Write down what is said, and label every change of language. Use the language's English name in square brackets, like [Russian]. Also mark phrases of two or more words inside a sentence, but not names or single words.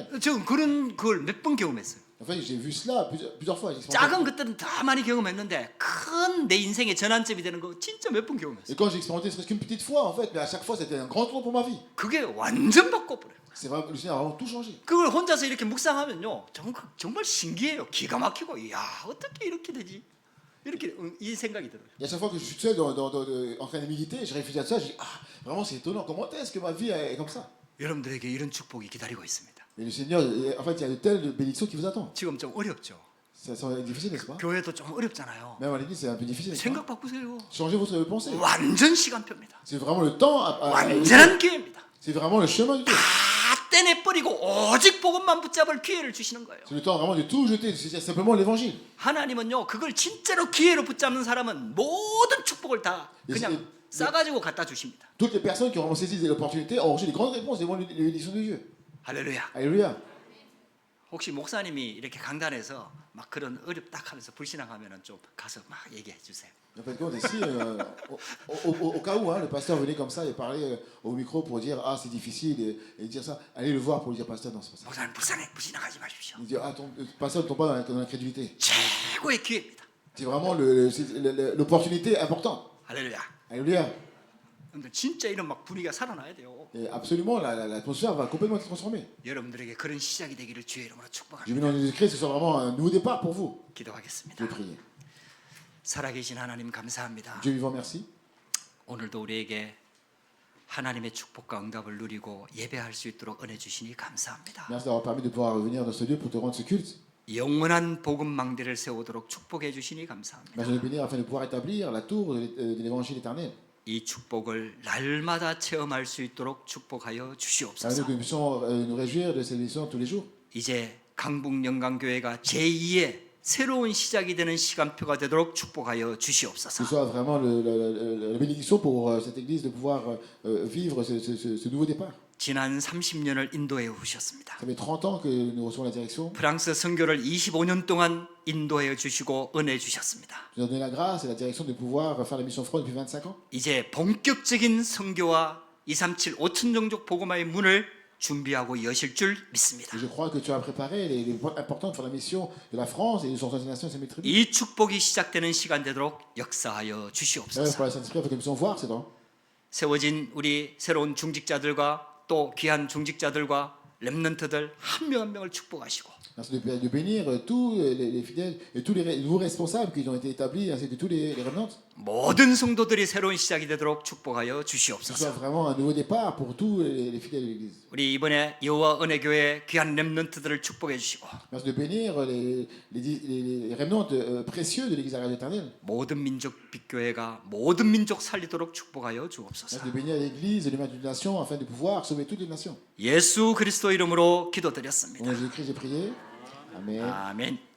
[Korean] 저 그런 걸 몇 번 경험했어요. [French] En fait, j'ai vu cela plusieurs fois. [Korean] 작은 것들은 다 많이 경험했는데 큰 내 인생의 전환점이 되는 거 진짜 몇 번 경험했어요. [French] Et quand j'ai expérimenté, ce serait qu'une petite fois, en fait, mais à chaque fois, c'était un grand tour pour ma vie. [Korean] 그게 완전 바꿔버려요. [French] C'est vraiment, le Seigneur a vraiment tout changé. [Korean] 그걸 혼자서 이렇게 묵상하면요 정말 신기해요. 기가 막히고 이야 어떻게 이렇게 되지? 이렇게 이 생각이 들어요. [French] Et à chaque fois que je suis seul en train de méditer, je réfléchis à ça, je dis, ah, vraiment, c'est étonnant. Comment est-ce que ma vie est comme ça? [Korean] 여러분들에게 이런 축복이 기다리고 있습니다. [French] Mais le Seigneur, en fait, il y a de telles bénédictions qui vous attendent. [Korean] 지금 좀 어렵죠. [French] Ça semble difficile, n'est-ce pas? [Korean] 교회도 좀 어렵잖아요. [French] Même à l'église, c'est un peu difficile. n'est-ce [Korean] 생각 [French] pas? [Korean] 바꾸세요. [French] Changez votre pensée. [Korean] 완전 시간표입니다. [French] C'est vraiment le temps. [Korean] 완전한 기회입니다. [French] C'est vraiment le chemin du Dieu. [Korean] 다 떼내버리고 오직 복음만 붙잡을 기회를 주시는 거예요. [French] C'est le temps vraiment de tout jeter. C'est simplement l'évangile. [Korean] 하나님은요 그걸 진짜로 기회로 붙잡는 사람은 모든 축복을 다 그냥 싸가지고 갖다 주십니다. [French] Toutes les personnes qui ont vraiment saisi l'opportunité ont reçu des grandes réponses devant les bénédictions de Dieu. [Korean] 할렐루야. [French] Alléluia. [Korean] 혹시 목사님이 이렇게 강단에서 막 그런 어렵다 하면서 불신앙하면은 좀 가서 막 얘기해 주세요. [French] En fait, quand ici, au cas où le pasteur venait comme ça et parlait au micro pour dire ah c'est difficile et dire ça, allez le voir pour lui dire pasteur non c'est pas ça. [Korean] 목사님 불신앙하지 마십시오. [French] Il dit ah pasteur ne tombe pas dans l'incrédulité. [Korean] 최고의 기회입니다. [French] C'est vraiment l'opportunité importante. [Korean] 할렐루야. [French] Alléluia. [Korean] 여러분들 진짜 이런 막 분위기가 살아나야 돼요. [French] Et absolument l'atmosphère va complètement être transformée. [Korean] 여러분들에게 그런 시작이 되기를 주의 이름으로 [French] Je [Korean] 축복합니다. [French] veux dans Jésus-Christ que ce soit vraiment un nouveau départ pour vous. [Korean] 기도하겠습니다. [French] Je vais prier. [Korean] 살아계신 하나님 감사합니다. [French] Dieu vivant, merci. [Korean] 오늘도 우리에게 하나님의 축복과 응답을 누리고 예배할 수 있도록 은혜 주시니 감사합니다. [French] Merci d'avoir permis de pouvoir venir dans ce lieu pour te rendre ce culte. [Korean] 영원한 복음 망대를 세우도록 축복해 주시니 감사합니다. [French] Merci de nous bénir afin de pouvoir établir la tour de l'évangile éternel. [Korean] 이 축복을 날마다 체험할 수 있도록 축복하여 [French] Afin [Korean] 주시옵소서. [French] que nous puissions nous réjouir de ces leçons tous les jours. [Korean] 이제 강북 영광교회가 제2의 새로운 시작이 되는 시간표가 되도록 축복하여 [French] Que ce [Korean] 주시옵소서. [French] soit vraiment la bénédiction pour cette église de pouvoir vivre ce nouveau départ. [Korean] 지난 30년을 인도해 오셨습니다. [French] Ça fait 30 ans que nous recevons la direction. [Korean] 프랑스 선교를 25년 동안 인도해 주시고 은혜 주셨습니다. [French] Tu nous as donné la grâce et la direction de pouvoir faire la mission France depuis 25 ans. [Korean] 이제 본격적인 선교와 237 5천 종족 복음화의 문을 준비하고 여실 줄 믿습니다. [French] Et je crois que tu as préparé les points importants pour la mission de la France et de son nations et sa maîtrise. [Korean] 이 축복이 시작되는 시간 되도록 역사하여 [French] Pour [Korean] 주시옵소서. [French] la Saint-Esprit, afin que nous puissions voir ces dons. [Korean] 세워진 우리 새로운 중직자들과 또 귀한 중직자들과 렘넌트들 한 명 한 명을 축복하시고 [French] Merci de bénir tous les fidèles et tous les nouveaux responsables qui ont été établis, ainsi que tous les remnants. [Korean] 모든 성도들이 새로운 시작이 되도록 축복하여 [French] Que ce [Korean] 주시옵소서. [French] soit vraiment un nouveau départ pour tous les fidèles de l'Église. [Korean] 우리 이번에 여호와 은혜교회 귀한 렘넌트들을 축복해 주시고 [French] Merci de bénir les remnants précieux de l'Église à éternelle. [Korean] 모든 민족 빛교회가 모든 민족 살리도록 축복하여 주옵소서. [French] Merci de bénir l'Église et les mains d'une nation afin de pouvoir sauver toutes les nations. [Korean] 예수 그리스도 이름으로 [French] Au [Korean] 기도드렸습니다. [French] nom de Jésus-Christ, j'ai prié.